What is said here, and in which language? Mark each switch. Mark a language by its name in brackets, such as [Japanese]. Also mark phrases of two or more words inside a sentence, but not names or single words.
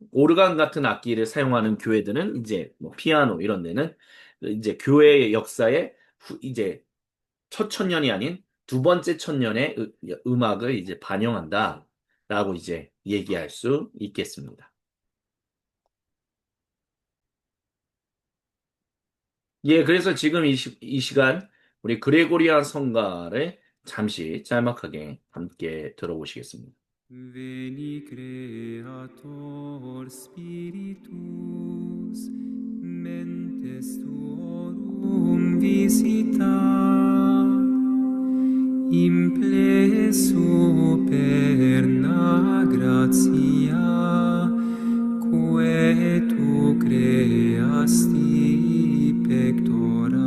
[Korean] 오르간 같은 악기를 사용하는 교회들은 이제 뭐 피아노 이런 데는 이제 교회의 역사에 이제 첫 천년이 아닌 두 번째 천년의 음악을 이제 반영한다라고 이제 얘기할 수 있겠습니다. 예, 그래서 지금 이 시간 우리 그레고리안 성가를 잠시 짤막하게 함께 들어보시겠습니다. [Latin] Veni Creator Spiritus, mentes tuorum visita, impleso per gratia, quae tu creasti pectora.